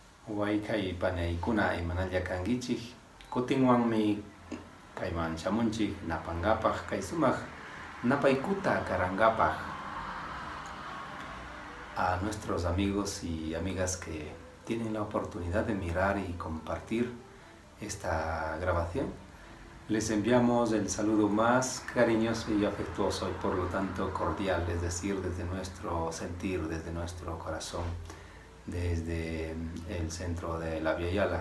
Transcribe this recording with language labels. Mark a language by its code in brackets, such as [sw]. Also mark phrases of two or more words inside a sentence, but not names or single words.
[qu] Huaycay panaykuna imanallakankichik kutinwanmi kayman shamunchik napangapaq kay sumaq napaykuta karanqapaq [es] a nuestros amigos y amigas que tienen la oportunidad de mirar y compartir esta grabación. Les enviamos el saludo más cariñoso y afectuoso y por lo tanto cordial, es decir, desde nuestro sentir, desde nuestro corazón, desde el centro de la Via Yala.